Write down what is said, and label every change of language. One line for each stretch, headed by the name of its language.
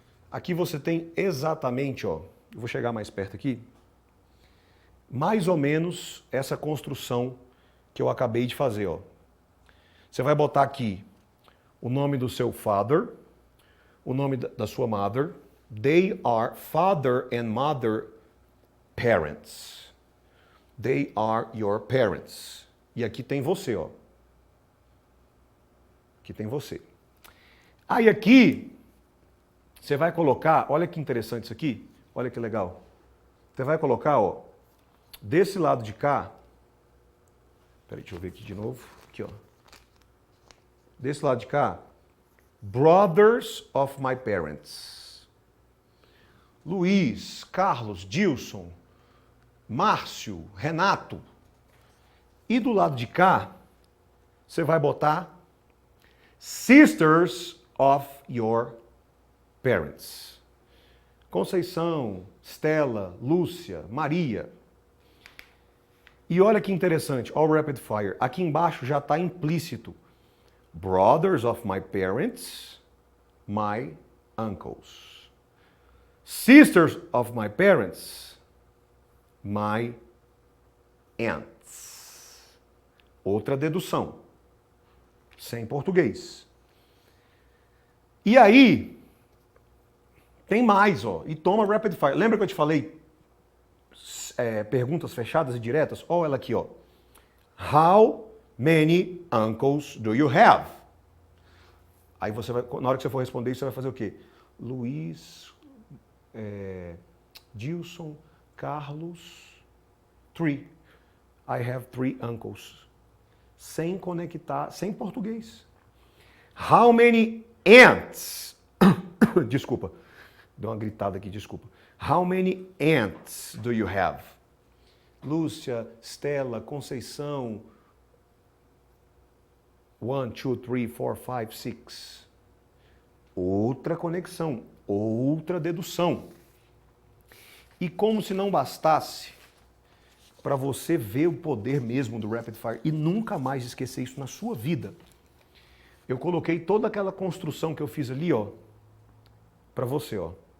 Portuguese: Aqui você tem exatamente, ó, eu vou chegar mais perto aqui, mais ou menos essa construção que eu acabei de fazer, ó. Você vai botar aqui o nome do seu father, o nome da sua mother.
English: They are father and mother parents. They are your parents.
Portuguese: E aqui tem você, ó. Aqui tem você. Aí aqui, você vai colocar, olha que interessante isso aqui, olha que legal. Você vai colocar, ó, desse lado de cá, peraí, deixa eu ver aqui de novo, aqui ó. Desse lado de cá,
English: Brothers of my parents.
Portuguese: Luiz, Carlos, Dilson, Márcio, Renato. E do lado de cá, você vai botar
English: Sisters of your parents.
Portuguese: Conceição, Stella, Lúcia, Maria. E olha que interessante,
English: all rapid fire.
Portuguese: Aqui embaixo já está implícito.
English: Brothers of my parents, my uncles. Sisters of my parents, my aunts.
Portuguese: Outra dedução. Sem português. E aí, tem mais, ó. E toma rapid fire. Lembra que eu te falei perguntas fechadas e diretas? Olha ela aqui, ó.
English: How many uncles do you have?
Portuguese: Aí você vai, na hora que você for responder isso, você vai fazer o quê? Luiz, Dilson, Carlos, 3.
English: I have 3 uncles.
Portuguese: Sem conectar, sem português.
English: How many aunts?
Portuguese: Desculpa, deu uma gritada aqui, desculpa.
English: How many aunts do you have? Lúcia, Stella, Conceição.
Portuguese: 1, 2, 3, 4, 5, 6. Outra conexão, outra dedução. E como se não bastasse, para você ver o poder mesmo do Rapid Fire e nunca mais esquecer isso na sua vida, eu coloquei toda aquela construção que eu fiz ali, ó, para você, ó.